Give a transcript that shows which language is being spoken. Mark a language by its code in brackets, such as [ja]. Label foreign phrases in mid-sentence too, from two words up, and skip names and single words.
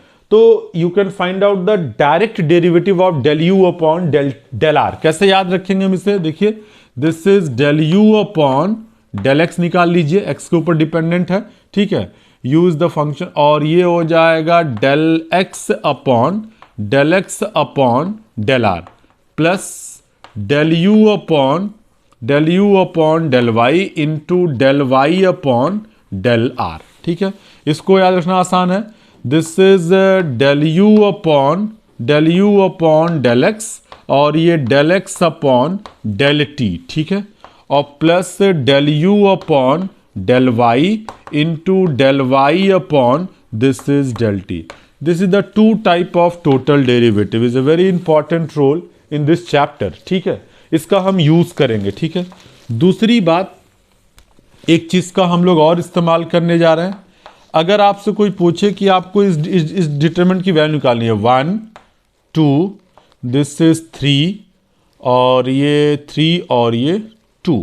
[en] तो you can find out the direct derivative of del u upon del r. [hi] कैसे याद रखेंगे हम इसे? देखिए, [en] this is del u upon del x [hi] निकाल लीजिए, x के ऊपर डिपेंडेंट है. ठीक है. [en] use the function, [hi] और ये हो जाएगा [en] del x upon del r plus del u upon del y into del y upon del r. [hi] ठीक है. इसको याद रखना आसान है. [en] this is del u upon del x [hi] और ये [en] del x upon del t. [hi] ठीक है. [en] और plus del u upon del y into del y upon this is del t. This is the two type of total derivative. Is a very important role in this chapter. [hi] ठीक है. इसका हम यूज करेंगे. ठीक है. दूसरी बात, एक चीज का हम लोग और इस्तेमाल करने जा रहे हैं. अगर आपसे कोई पूछे कि आपको इस डिटरमिनेंट की वैल्यू निकालनी है, 1 2, [en] this is [hi] 3 और ये 3 और ये 2.